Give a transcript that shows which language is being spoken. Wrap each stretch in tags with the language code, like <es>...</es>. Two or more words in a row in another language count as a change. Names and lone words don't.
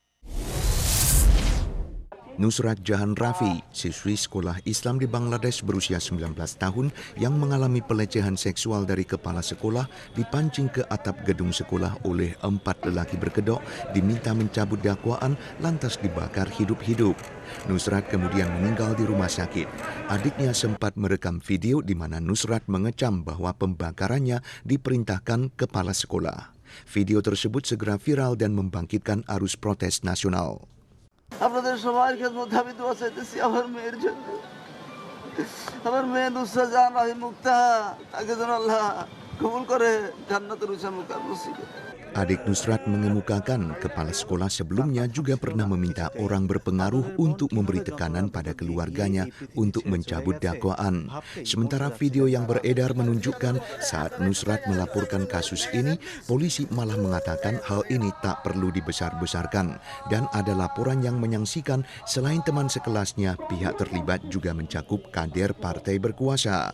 <id>Nusrat Jahan Rafi, siswi sekolah Islam di Bangladesh berusia 19 tahun yang mengalami pelecehan seksual dari kepala sekolah dipancing ke atap gedung sekolah oleh 4 lelaki berkedok, diminta mencabut dakwaan lantas dibakar hidup-hidup. Nusrat kemudian meninggal di rumah sakit. Adiknya sempat merekam video di mana Nusrat mengecam bahwa pembakarannya diperintahkan kepala sekolah. Video tersebut segera viral dan membangkitkan arus protes nasional.</id> <bn>আপনাদের সবার খেদমতে আমি দোয়া চাইতেছি আমার মেয়ের জন্য আমার মেয়ে নুসরাত জাহান রাহি মুক্তা তাকে যেন আল্লাহ কবুল করে জান্নাতের উঁচা মুকাম নসিব করে।</bn> <id>Adik Nusrat mengemukakan kepala sekolah sebelumnya juga pernah meminta orang berpengaruh untuk memberi tekanan pada keluarganya untuk mencabut dakwaan. Sementara video yang beredar menunjukkan saat Nusrat melaporkan kasus ini, polisi malah mengatakan hal ini tak perlu dibesar-besarkan dan ada laporan yang menyaksikan selain teman sekelasnya, pihak terlibat juga mencakup kader partai berkuasa.</id>